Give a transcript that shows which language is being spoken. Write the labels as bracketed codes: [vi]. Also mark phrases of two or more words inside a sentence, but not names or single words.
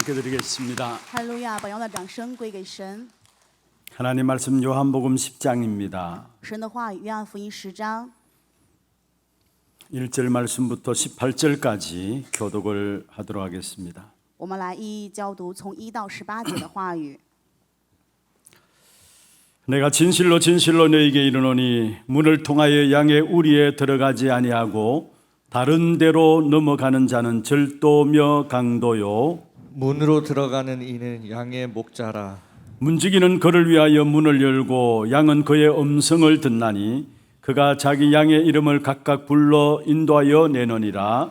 [ko] 드리겠습니다. [zh] 哈利路亚！本样的掌声归给神。 [ko] 하나님 말씀 요한복음 10장입니다. [zh] 神的话语，约翰福音10章 [ko] 1절 말씀부터 18절까지 교독을 하도록 하겠습니다. [zh] 我们来一一教读从1到18节的话语。 [ko] 내가 진실로 진실로 너에게 이르노니 문을 통하여 양의 우리에 들어가지 아니하고 다른 데로 넘어가는 자는 절도며 강도요 문으로 들어가는 이는 양의 목자라. 문지기는 그를 위하여 문을 열고 양은 그의 음성을 듣나니 그가 자기 양의 이름을 각각 불러 인도하여 내노니라.